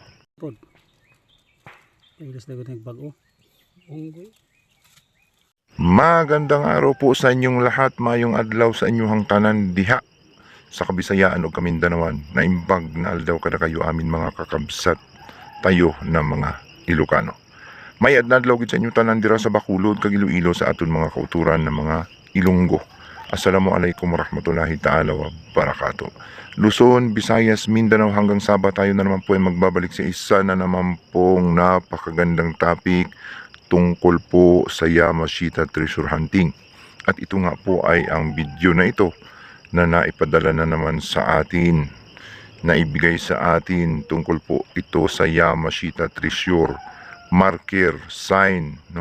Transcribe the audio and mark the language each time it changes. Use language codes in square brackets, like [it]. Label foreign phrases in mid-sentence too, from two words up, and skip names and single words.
[tl] Magandang araw po sa inyong lahat, [ceb] mayong adlaw sa inyong tanan diha sa Kabisayaan o Kamindanawan. [ilo] Naimbag na aldaw kada kayo amin mga kakabsat tayo na mga Ilocano. [hil] May adlaw gid sa inyo tanan dira sa Bacolod kag Iloilo sa aton mga kauturan ng mga Ilonggo. [ar] السلام عليكم ورحمة الله تعالى وبركاته. [tl] Luzon, Visayas, Mindanao hanggang Sabah tayo na naman po ay magbabalik sa isa na naman pong napakagandang topic tungkol po sa Yamashita [en] Treasure Hunting. [tl] At ito nga po ay ang video na ito na naipadala na naman sa atin, na ibigay sa atin tungkol po ito sa Yamashita [en] Treasure Marker, sign, [tl] no?